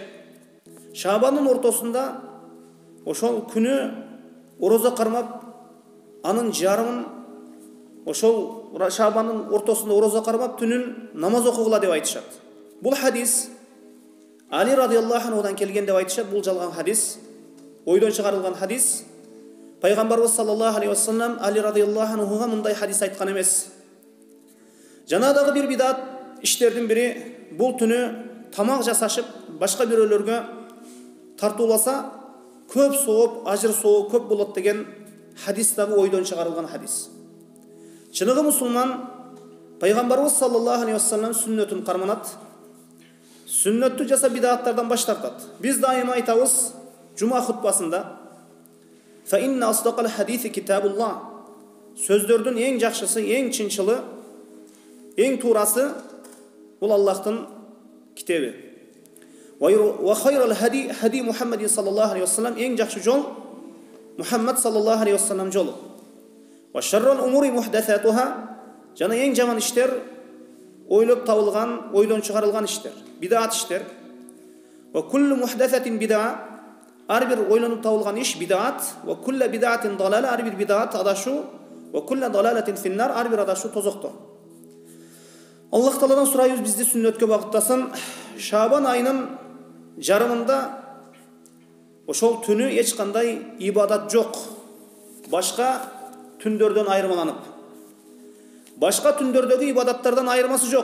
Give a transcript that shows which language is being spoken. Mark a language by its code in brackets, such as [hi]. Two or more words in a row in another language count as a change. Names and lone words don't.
[ky] Шаабандын ортосунда ошол күнү орозо кармап, анын жарымын ошол Шаабандын ортосунда орозо кармап, түнүн намаз окугула деп айтышат. Бул хадис Али [ar] رضي الله عنه [ky] келген деп айтышат. Бул жалган хадис, ойдон чыгарылган хадис. Пайгамбарыбыз [ar] صلى الله عليه وسلم [ky] Али [ar] رضي الله عنه [ky] мындай хадис айткан эмес. Жана дагы бир бидат иштердин бири, бул түнү тамак жасашып, башка бирөөлөргө тартууласа, көп сооп, ажыр соо көп болот деген хадис дагы ойдон чыгарылган хадис. Чыныгы мусулман Пайгамбарыбыз [ar] صلى الله عليه وسلم [ky] сүннөтүн карманат. Сүннөттү жаса бидаттардан баш тартат. Биз дайыма айтабыз жума хутбасында: [ar] "فإن أصدق الحديث كتاب الله." [ky] Сөздөрдүн эң жакшысы, эң чынчылы, эң туурасы Бул Аллахтын китеби. [ar] وخير الهدي هدي محمد صلى الله عليه وسلم, [ky] эң жакшы жол Мухаммад [ar] صلى الله عليه وسلم [ky] жолу. [ar] وشر الأمور محدثاتها, [ky] жана эң жаман иштер ойлоп табылган, ойдон чыгарылган иштер, бидат иштер. [ar] وكل محدثة بدعة, [ky] ар бир ойлонуп табылган иш бидат. [ar] وكل بدعة ضلالة, [ky] ар бир бидат адашу. [ar] وكل ضلالة في النار, [ky] ар бир адашу тозокто. Аллах Тааладан сурайбыз бизди сүннөткө багыттасын. Шабан айынын жарымында ошол түнү эч кандай ибадат жок. Башка түндөрдөн айырмаланып. Башка түндөрдөгү ибадаттардан айырмасы жок.